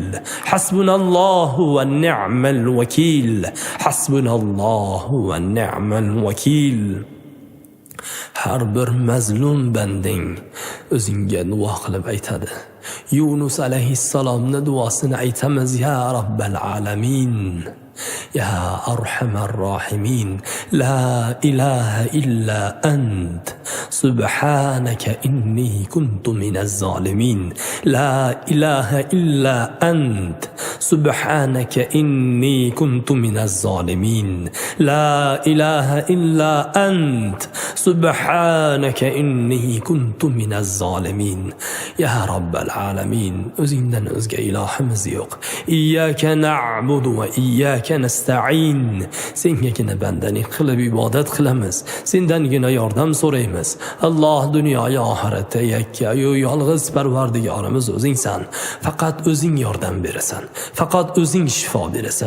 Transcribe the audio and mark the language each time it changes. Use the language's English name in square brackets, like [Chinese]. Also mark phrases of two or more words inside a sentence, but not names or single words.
[Arabic] حسبنا الله ونعم الوكيل. حسبنا الله ونعم الوكيل. [Uzbek] Har bir mazlum banding o'zingga duo qilib aytadi. Yunus alayhissalomning duosini aytamiz [Arabic] يا رب العالمين. يا أرحم الراحمين. لا إله إلا أنت سبحانك إني كنت من الظالمين. لا إله إلا أنت سبحانك إني كنت من الظالمين. لا إله إلا أنت سبحانك إني كنت من الظالمين. يا رب العالمين [Uzbek] o'zingdan o'zga ilohimiz yo'q. [Arabic] إياك نعبد وإياك نستعين. [Uzbek] Sengagina bandalik qilib ibodat qilamiz. Sendangina yordam so'raymiz. Alloh dunyoyu oxiratda yakka-yu yolg'iz Parvardigorimiz o'zingsan. Faqat o'zing yordam berasan. Faqat o'zing shifo berasan.